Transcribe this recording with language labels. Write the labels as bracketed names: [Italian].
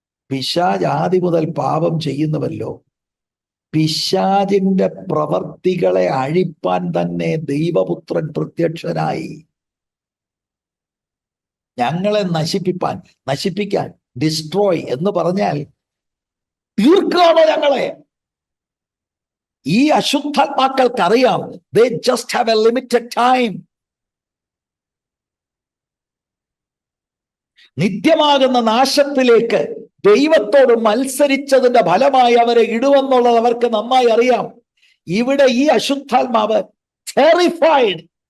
[Malayalam] പിശാച് ആദി മുതൽ പാപം ചെയ്യുന്നുവല്ലോ. പിശാചിന്റെ പ്രവർത്തികളെ അഴിപ്പാൻ തന്നെ ദൈവപുത്രൻ പ്രത്യക്ഷനായി. ഞങ്ങളെ നശിപ്പിക്കാൻ, ഡിസ്ട്രോയ് എന്ന് പറഞ്ഞാൽ തീർക്കുകയാണോ ഞങ്ങളെ? ഈ അശുദ്ധാത്മാക്കൾക്കറിയാം, [English] they just have a limited time. [Malayalam] നിത്യമാകുന്ന നാശത്തിലേക്ക് ദൈവത്തോട് മത്സരിച്ചതിന്റെ ഫലമായി അവരെ ഇടുവെന്നുള്ളത് അവർക്ക് നന്നായി അറിയാം. ഇവിടെ ഈ അശുദ്ധാത്മാവ് ടെറിഫൈഡ്.